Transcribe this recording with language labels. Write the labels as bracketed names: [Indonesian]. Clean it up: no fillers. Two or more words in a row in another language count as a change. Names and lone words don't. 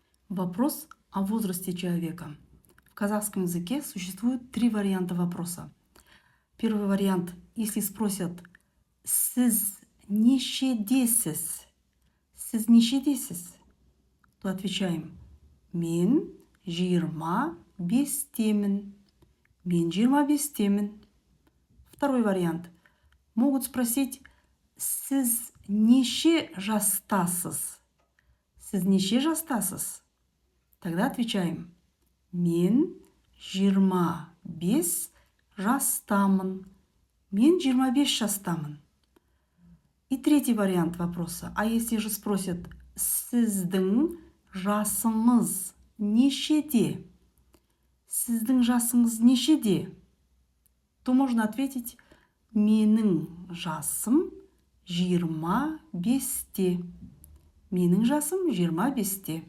[Russian] Вопрос о возрасте человека. В казахском языке существует 3 варианта вопроса. Первый вариант, если спросят [Kazakh] «Сіз нешедесіз?» «Сіз нешедесіз?» [Russian] то отвечаем [Kazakh] «Мен 25-темін». «Мен 25-темін». [Russian] Второй вариант. Могут спросить [Kazakh] «Сіз неше жастасыз?» «Сіз неше жастасыз?» [Russian] Тогда отвечаем [Kazakh] «Мен 25 жастамын». «Мен 25 жастамын». [Russian] И третий вариант вопроса. А если же спросят [Kazakh] «Сіздің жасыңыз нешеде?» «Сіздің жасыңыз нешеде?» [Russian] то можно ответить [Kazakh] «Менің жасым 25-те». «Менің жасым 25-те».